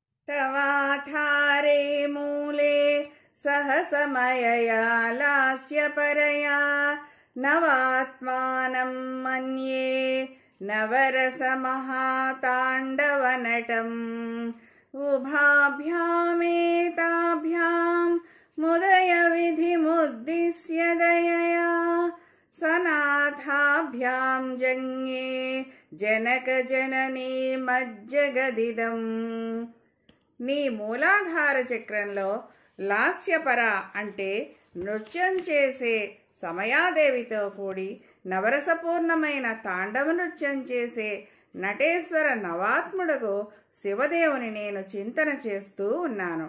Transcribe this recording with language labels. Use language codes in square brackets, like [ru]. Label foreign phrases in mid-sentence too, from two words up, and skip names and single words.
[sa] तवाधारे मूले सहसमयया लास्यपरया नवात्मानं मन्ये नवरसमहाताण्डवनटम् उभाभ्यामेताभ्यां मुदयविधिमुद्दिश्य दयया सनाथाभ्यां जङ्गे जनकजननी मज्जगदिदम्। [te] నీ మూలాధార చక్రంలో లాస్యపర అంటే నృత్యం చేసే సమయాదేవితో కూడి నవరసపూర్ణమైన తాండవ నృత్యం చేసే నటేశ్వర నవాత్ముడకు శివదేవుని నేను చింతన చేస్తూ ఉన్నాను.